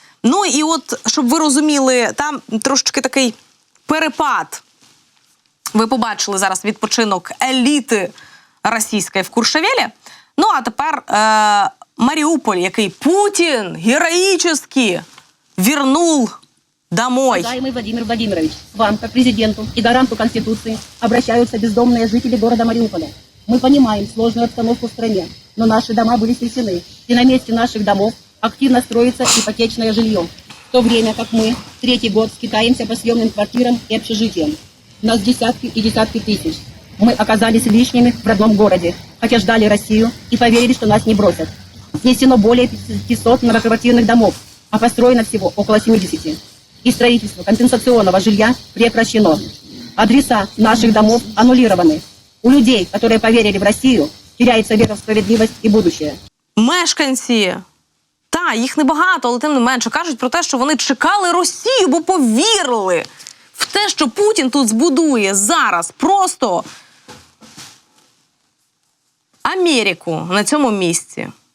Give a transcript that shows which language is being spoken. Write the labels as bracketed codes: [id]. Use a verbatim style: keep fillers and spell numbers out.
[uk] Ну і от, щоб ви розуміли, там трошечки такий перепад. Ви побачили зараз відпочинок еліти російської в Куршевелі. Ну а тепер е- Маріуполь, який Путін героїчно вернув домой. [ru] Уважаемый Владимир Владимирович, к вам, как президенту и гаранту Конституции, обращаются бездомные жители города Мариуполя. Мы понимаем сложную обстановку в стране, но наши дома были снесены, и на месте наших домов активно строится ипотечное жилье, в то время как мы третий год скитаемся по съемным квартирам и общежитиям. Нас десятки и десятки тысяч. Мы оказались лишними в родном городе, хотя ждали Россию и поверили, что нас не бросят. Снесено более пятисот многоквартирных домов, а построено всего около семидесяти. И строительство компенсационного жилья прекращено. Адреса наших домов аннулированы. У людей, которые поверили в Россию, теряется вера в справедливость и будущее. [uk] Мешканці, та, їх небагато, але тим не менше, кажуть про те, що вони чекали Росію, бо повірили в те, що Путін тут збудує зараз просто Америку на цьому місці.